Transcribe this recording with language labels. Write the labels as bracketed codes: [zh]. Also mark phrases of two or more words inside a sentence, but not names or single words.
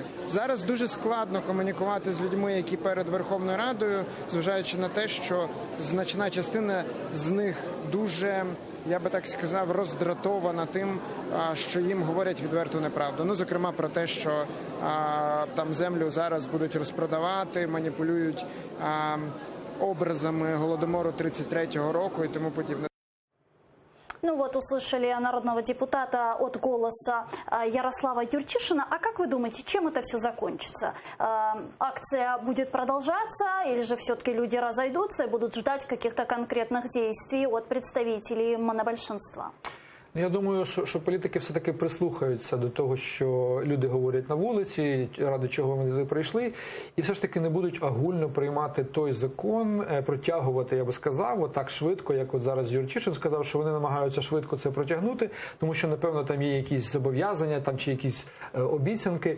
[uk] Зараз дуже складно комунікувати з людьми, які перед Верховною Радою, зважаючи на те, що значна частина з них дуже, я би так сказав, роздратована тим, що їм говорять відверту неправду. Зокрема, про те, що там землю зараз будуть розпродавати, маніпулюють образами Голодомору 33-го року і тому подібне. [ru] Услышали народного депутата от «Голоса» Ярослава Юрчишина. А как вы думаете, чем это все закончится? Акция будет продолжаться или же все-таки люди разойдутся и будут ждать каких-то конкретных действий от представителей монобольшинства? [uk] Я думаю, що політики все-таки прислухаються до того, що люди говорять на вулиці, ради чого вони туди прийшли, і все ж таки не будуть огульно приймати той закон, протягувати, я би сказав, отак швидко, як от зараз Юрчишин сказав, що вони намагаються швидко це протягнути, тому що, напевно, там є якісь зобов'язання там, чи якісь обіцянки.